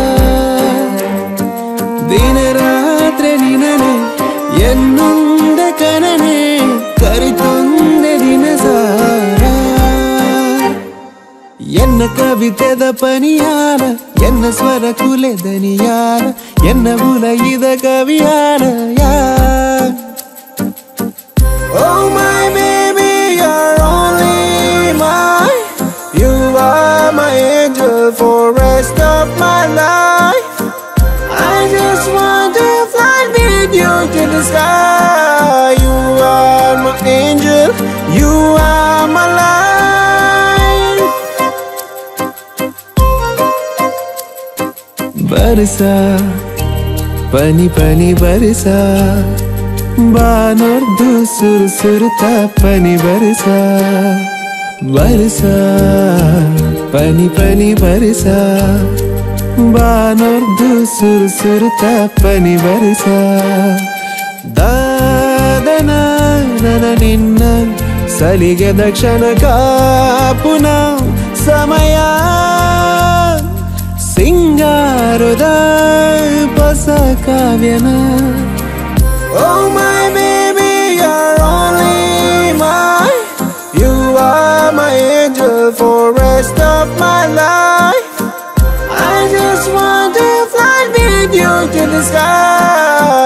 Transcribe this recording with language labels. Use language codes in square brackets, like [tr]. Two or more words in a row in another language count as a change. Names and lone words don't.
[tcy] ದಿನ ರಾತ್ರಿ ನಿನನೆ ಎನ್ನೊಂದೆ ಕನನೆ ಕರಿತೊಂದೆ ದಿನ ಸಾರ ಎನ್ನ ಕವಿತೆದ ಪನಿಯಾಲ ಎನ್ನ ಸ್ವರ ಕುಲೆದನಿಯಾಲ ಎನ್ನ ಉಲಯಿದ ಕವಿಯಾಲಯ [en] Oh my baby, you're only mine. You are my angel for rest of my life. I just want to fly with you to the sky. You are my angel. You are my life. [tcy] Barsa, pani pani barsa. ಬಾನೊರ್ದು ಸುರು ಸುರುತ ಪನಿ ಬರಿಸ ಬರಿಸ ಪನಿ ಪನಿ ಬರಿಸ ಬಾನೊರ್ದು ಸುರು ಸುರುತ ಪನಿ ಬರಿಸ ದಾದನ ನನ ನಿನ್ನ ಸಲಿಗೆ ದಕ್ಷಿಣ ಕಾಪುನ ಸಮಯ ಸಿಂಗಾರದ ಹೊಸ ಕಾವ್ಯನ [en] Oh my baby, you're only mine. You are my angel for rest of my life. I just want to fly with you to the sky.